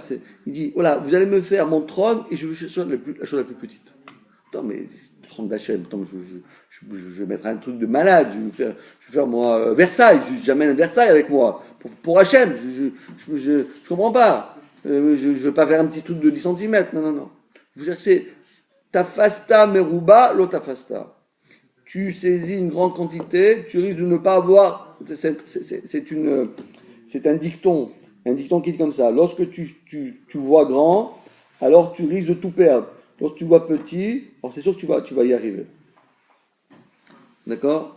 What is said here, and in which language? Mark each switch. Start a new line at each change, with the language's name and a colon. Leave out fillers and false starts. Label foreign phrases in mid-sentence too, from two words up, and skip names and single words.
French: Il dit, voilà, vous allez me faire mon trône et je veux chercher la chose la plus petite. Attends, mais le trône d'Hachem, je vais mettre un truc de malade, je vais faire moi Versailles, j'amène Versailles avec moi. Pour Hachem, je comprends pas. Je ne veux pas faire un petit truc de 10 cm. Non. Vous cherchez
Hebrew: תפסת מרובה לא תפסת.
French: Tu saisis une grande quantité, tu risques de ne pas avoir. C'est un dicton qui dit comme ça. Lorsque tu vois grand, alors tu risques de tout perdre. Lorsque tu vois petit, alors c'est sûr que tu vas y arriver. D'accord?